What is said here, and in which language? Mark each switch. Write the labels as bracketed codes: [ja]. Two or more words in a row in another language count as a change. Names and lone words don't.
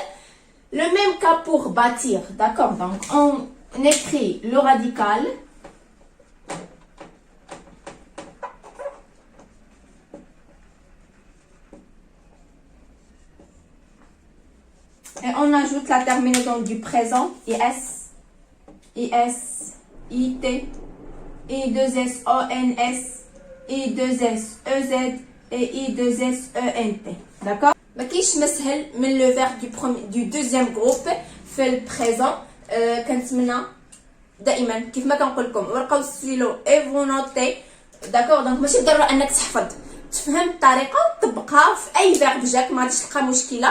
[fr] Le même cas pour bâtir, d'accord? Donc, on écrit le radical. Et on ajoute la terminaison du présent, IS, IS, IT, I2S, ONS, I2S, EZ et I2S, ENT. D'accord? [ar] ما كاينش مسهل من [fr] le verbe du deuxième groupe [ar] في البريزون. كنتمنى دائما كيف ما كنقول لكم ورقه والستيلو [fr] et vous notez. d'accord donc [ar] ماشي ضروري انك تحفظ، تفهم الطريقه وتطبقها في اي فيرب جاك، ما غاديش تلقى مشكله.